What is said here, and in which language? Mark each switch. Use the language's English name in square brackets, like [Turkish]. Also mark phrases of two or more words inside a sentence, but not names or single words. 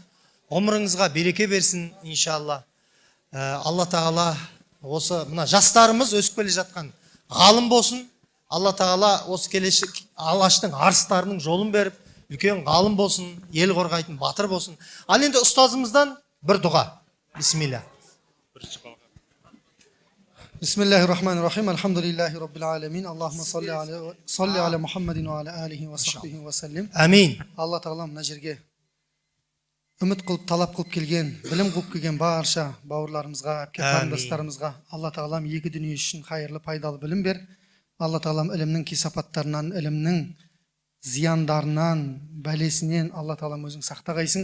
[Kazakh] Ғұмырыңызға береке берсін, иншалла. Алла тағала осы мына жастарымыз өсіп келе жатқан ғалым болсын. Алла тағала осы келешек Алаштың арыстарының жолын беріп, үлкен ғалым болсын, ел қорғайтын батыр болсын. Ал енді ұстазымыздан бір дұға. Бисмилля. [Arabic] بسم الله الرحمن الرحيم. الحمد لله رب العالمين. اللهم صل على محمد وعلى آله وصحبه وسلم. [Kazakh] Амин. Алла тағала мына жерге үміт қылып, талап қылып келген, білім қылып келген барша бауырларымызға, әпке қарындастарымызға Алла тағалам екі дүние үшін қайырлы, пайдалы білім бер. Алла тағалам ілімнің кесапаттарынан, ілімнің зияндарынан, бәлесінен Алла тағалам өзің сақтағайсың.